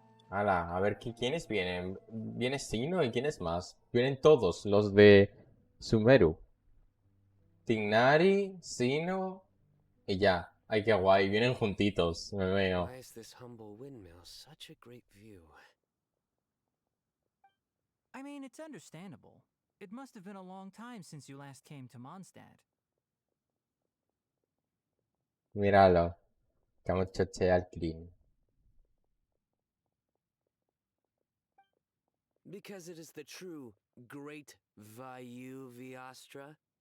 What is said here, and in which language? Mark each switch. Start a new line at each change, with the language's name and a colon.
Spanish: Hala, a ver, ¿quiénes vienen? Viene Sino y ¿quiénes más? Vienen todos, los de Sumeru. Tignari, Sino y ya. Ay, qué guay, vienen juntitos, me veo.
English: Why is this humble windmill such a great view? I mean, it's understandable. It must have been a long time since you last came to Mondstadt.
Spanish: Míralo, como chochea al clean.
English: Because it is the true great Vayu Viastra?